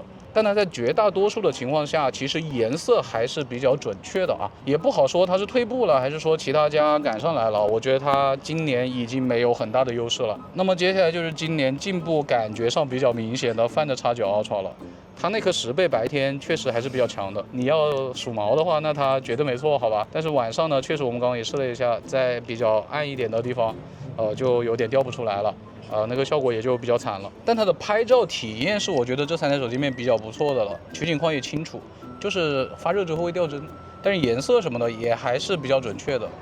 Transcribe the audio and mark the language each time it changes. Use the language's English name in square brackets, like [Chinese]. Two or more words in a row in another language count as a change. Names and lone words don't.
[Chinese] 但它在絕大多數的情況下，其實顏色還是比較準確的啊，也不好說它是退步了，還是說其他家趕上來了。我覺得它今年已經沒有很大的優勢了。那麼接下來就是今年進步感覺上比較明顯的 Find X9 Ultra 了。它那顆10倍白天確實還是比較強的，你要數毛的話，那它絕對沒錯，好吧？但是晚上呢，確實我們剛剛也試了一下，在比較暗一點的地方，就有點調不出來了，那個效果也就比較慘了。但它的拍照體驗是我覺得這3台手機裡面比較不錯的了，取景框也清楚，就是發熱之後會掉幀，但是顏色什麼的也還是比較準確的。